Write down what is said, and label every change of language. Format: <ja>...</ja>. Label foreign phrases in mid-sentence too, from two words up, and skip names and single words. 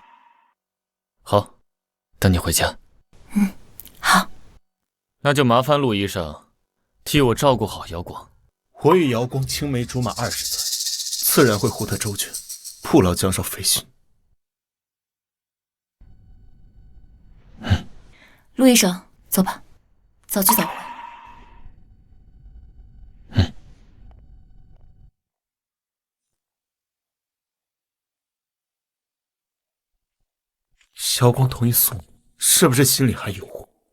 <zh>好，等你回家。好。那就麻煩陸醫生替我照顧好姚光。我與姚光青梅竹馬20載，自然會護他周全，不勞江少費心。陸醫生， 走吧，早去早回。萧光同意送我，是不是心里还有我？</zh>